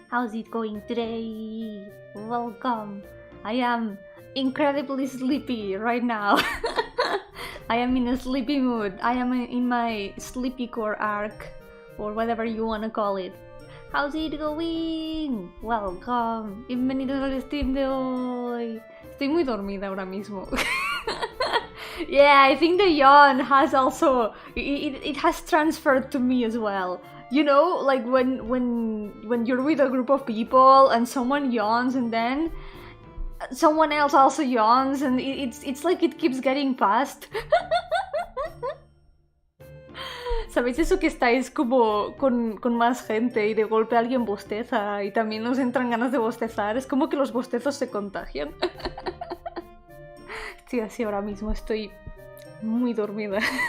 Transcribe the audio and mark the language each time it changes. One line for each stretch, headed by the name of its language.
English: How's it going today? Welcome! I am incredibly sleepy right now. I am in a sleepy mood. I am in my sleepy core arc, or whatever you wanna call it. How's it going? Welcome!
Spanish: Bienvenidos al stream de hoy. Estoy muy dormida ahora mismo.
English: Yeah, I think the yawn has also it has transferred to me as well. You know, like when you're with a group of people and someone yawns and then someone else also yawns and it's like it keeps getting passed.
Spanish: ¿Sabéis eso que estáis como con más gente y de golpe alguien bosteza y también os entran ganas de bostezar? Es como que los bostezos se contagian. Estoy así ahora mismo, estoy muy dormida.